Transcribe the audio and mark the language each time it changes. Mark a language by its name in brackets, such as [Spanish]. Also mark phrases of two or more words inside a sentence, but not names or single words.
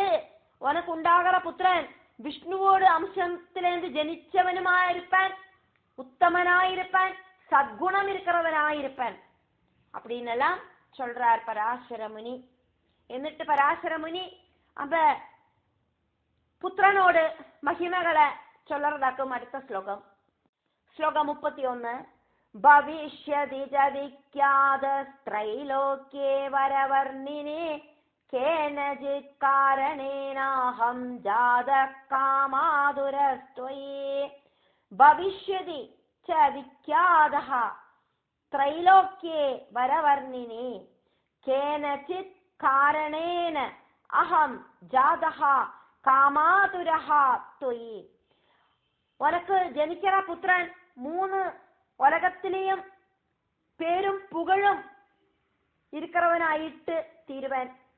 [Tamil] உனக்கு உண்டாகிற புத்திரன் விஷ்ணுவோடு அம்சத்திலிருந்து ஜனிச்சவனுமாயிருப்பான், உத்தமனாயிருப்பான், சத்குணம் இருக்கிறவனாயிருப்பான் அப்படின்னு எல்லாம் சொல்றார் பராசர முனி. എന്നിട്ട് பராசர முனி அந்த புத்திரனோடு மகிமைகளை சொல்லறதாக்கும். அடுத்த ஸ்லோகம், ஸ்லோகம் 31. [Sanskrit] भविष्यति च विख्यातस्त्रैलोक्ये वरवर्णिने केनचित् कारणेनाहं जातः कामातुरस्त्वयि. भविष्यति च विख्यातः त्रैलोक्ये वरवर्णिने केनचित् कारणेन अहं जातः कामातुरः त्वयि. [Tamil] உனக்கு ஜனிக்கிற புத்திரன் 3 உலகத்திலேயும் பேரும் புகழும் இருக்கிறவனாயிட்டு தீருவன்.